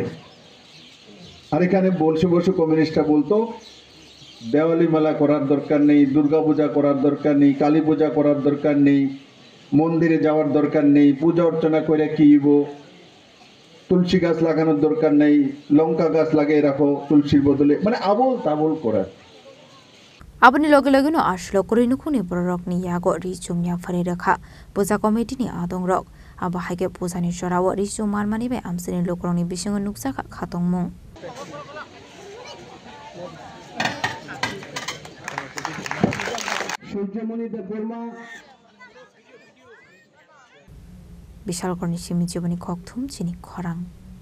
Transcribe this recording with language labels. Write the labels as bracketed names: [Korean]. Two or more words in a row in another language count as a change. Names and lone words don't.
[Bangla] আর এখানে বসে বসে কমিউনিস্টরা বলতো দেওয়ালি মেলা করার দরকার নেই, দুর্গা পূজা করার দরকার নেই, কালী পূজা করার দরকার নেই, মন্দিরে যাওয়ার দরকার নেই, পূজা অর্চনা করে কি তুলসী গাছ লাগানোর দরকার নেই, লঙ্কা গাছ লাগিয়ে রাখো তুলসীর বদলে, মানে আবল তাবল করা। [Kok Borok] Abani loge loge no ashlo korinu khuni borok ni yago rijum ya phari rakha puja committee ni adong rok aba haige puja ni jorawo rijum marmani be amsini lokroni bisingo nuksa khatong mung সূর্যমণি দেববর্মা বিশাল করনি সিমি জীবনী খকথুম চিনি খরাং